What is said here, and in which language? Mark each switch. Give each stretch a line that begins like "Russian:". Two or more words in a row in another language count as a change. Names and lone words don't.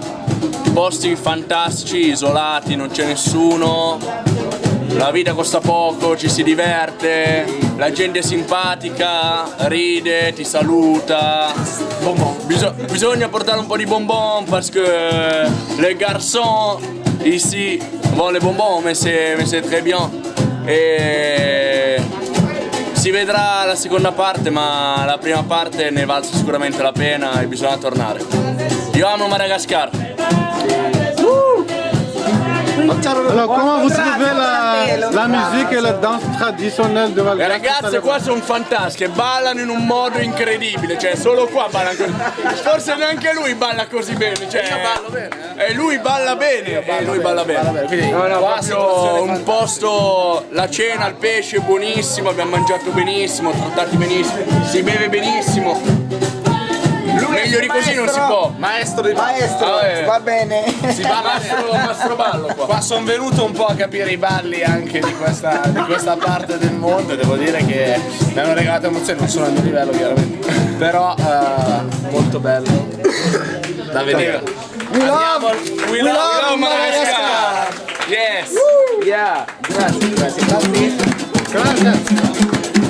Italian: Posti fantastici, isolati, non c'è nessuno. La vita costa poco, ci si diverte, la gente è simpatica, ride, ti saluta. Bisogna portare un po' di bonbon perché
French: les garçons ici vont les bonbons, mais c'est très bien.
Italian: E si vedrà la seconda parte, ma la prima parte ne valse sicuramente la pena e bisogna tornare. Io amo Madagascar.
French: Alors comment vous trouvez la musique et la danse traditionnelle de Le Madagascar?
Italian: ragazze qua sono fantastiche, ballano in un modo incredibile, cioè solo qua ballano così. Forse neanche lui balla così bene, cioè. Io ballo bene, E lui balla bene, e lui balla bene. Quindi Proprio un posto, la cena, il pesce è buonissimo, abbiamo mangiato benissimo, trattati benissimo, si beve benissimo. Meglio di così non si può. maestro di Va bene. Si balla mastro ballo qua. Qua sono venuto un po' a capire i balli anche di questa parte del mondo, devo dire che mi hanno regalato emozioni, non sono al mio livello chiaramente, però molto bello da vedere.
English: We love Madagascar! Yes! Yeah.
Italian: Grazie.
Spanish: Gracias.